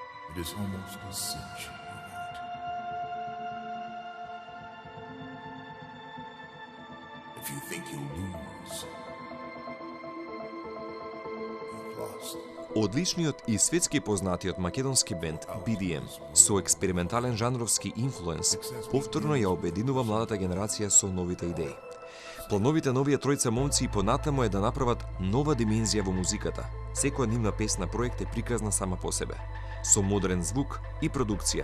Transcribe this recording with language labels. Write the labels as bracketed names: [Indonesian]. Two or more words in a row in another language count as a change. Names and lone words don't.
[English] It is almost a cinch you won't. If you think you'll lose, you've lost. [Macedonian] Одличниот и светски познатиот македонски бенд BDM со експериментален жанровски инфлуенс повторно ја обединува младата генерација со новите идеи. Плановите на овие тројца момци и понатаму е да направат нова димензија во музиката. Секоја нивна песна проект е приказна сама по себе, со модерен звук и продукција.